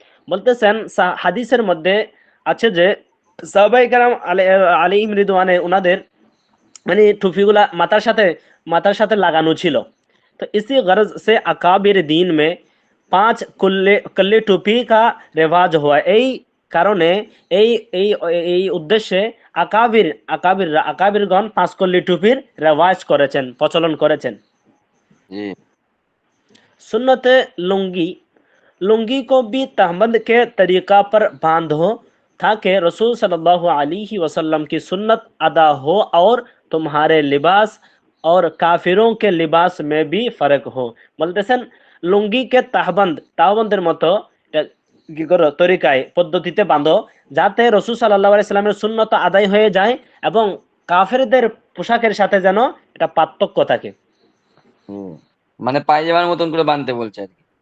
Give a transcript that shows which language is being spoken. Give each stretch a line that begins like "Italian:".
Bangla: বলতেছেন হাদিসের মধ্যে আছে যে সাহাবাই কেরাম আলাইহিম রিদওয়ানে উনাদের মানে টুপিগুলা মাথার সাথে লাগানো ছিল।
Hindi: तो इसी गरज से अकाबिर दीन में 5 कल्ले टोपी का रिवाज हुआ।
Bangla: এই কারণে এই এই এই উদ্দেশ্যে আকাবিরগণ 5 কল্লি টুপির রেওয়াজ করেছেন, প্রচলন করেছেন। জি
Hindi: सुन्नत लुंगी लुंगी को भी तहमद के तरीका पर बांधो ताकि रसूल सल्लल्लाहु अलैहि वसल्लम की सुन्नत अदा हो और तुम्हारे लिबास और काफिरों के लिबास में भी फर्क हो।
Bangla: বলতেছেন লুঙ্গিকে তাহবন্দের মতো কি করো তরিকায় পদ্ধতিতে বাঁধো যাতে রসুল সাল্লাল্লাহু আলাইহি সাল্লামের সুন্নত আদায় হয়ে যায় এবং কাফেরদের পোশাকের সাথে যেন এটা পার্থক্য থাকে। হুম মানে পায়জামার মতন করে বাঁধতে বলছে আর কি।